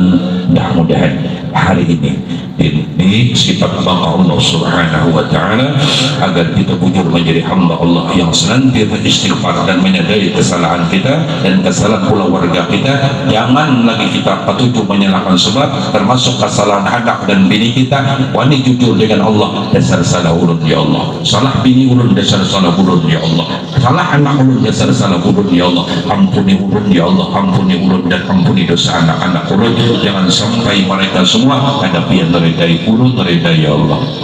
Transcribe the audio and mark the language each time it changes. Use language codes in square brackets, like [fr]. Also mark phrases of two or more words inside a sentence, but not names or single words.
[id] Mudah-mudahan hari ini sifat bangga Allah [ar] Subhanahu wa Ta'ala, [id] agar kita bujur menjadi hamba Allah yang senantiasa istighfar dan menyadari kesalahan kita dan kesalahan pula warga kita. Jangan lagi kita patuju menyalahkan sebab, termasuk kesalahan anak dan bini kita. [bjn] Wani jujur dengan Allah, dasar salah ulun ya Allah, salah bini ulun dasar salah ulun ya Allah, salah anak ulun dasar salah ulun ya Allah. Ampuni ulun ya Allah, ampuni ulun dan ampuni dosa anak-anak ulun. Jangan sampai mereka semua ada pian dari ulun dari ya Allah.